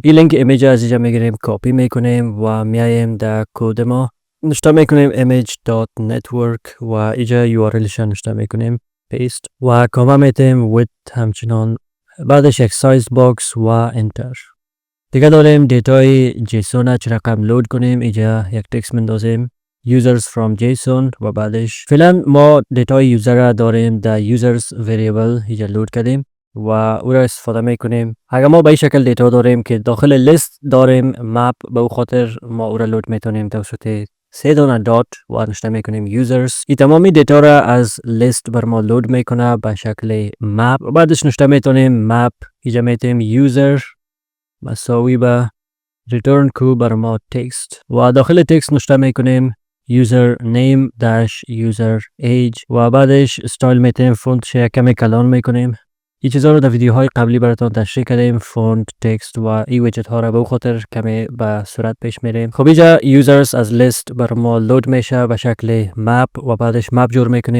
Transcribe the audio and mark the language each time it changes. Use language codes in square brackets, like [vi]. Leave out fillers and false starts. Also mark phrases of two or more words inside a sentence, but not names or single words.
[fa] این لینک ایمیج از اینجا میگیریم، کپی میکنیم و میایم در کد ما نشته میکنیم image.network و اینجا URL شا نشته میکنیم پیست و کامه میتیم width همچنان. بعدش یک [en] size box [fa] و انتر. دیگه داریم دیتای جیسون چه رقم لود کنیم. اینجا یک تکست مندازیم [en] users from json [fa] و بعدش فعلا ما دیتای یوزر را داریم در [en] users variable [fa] اینجا لود کردیم و او را استفاده میکنیم. اگر ما به این شکل دیتا داریم که داخل لیست داریم مپ، به او خاطر ما او را لود میتونیم توسط 3 دانه دات و نشته میکنیم users. این تمامی دیتا را از لیست بر ما لود میکنه به شکل مپ. بعدش نشته میتونیم مپ اینجا میتونیم user مساوی به return کو بر ما تکست و داخل تکست نشته میکنیم [en] user name dash user age [fa] و بعدش استایل میتونیم فونت شه کمی کلان میکنیم. این چیزا رو در ویدیوهای قبلی براتون تشریح کردیم، فونت، تکست و ای ویجت ها را به خاطر کمی به صورت پیش میریم. خب اینجا users از لیست بر ما لود میشه به شکل مپ و بعدش مپ جور میکنیم.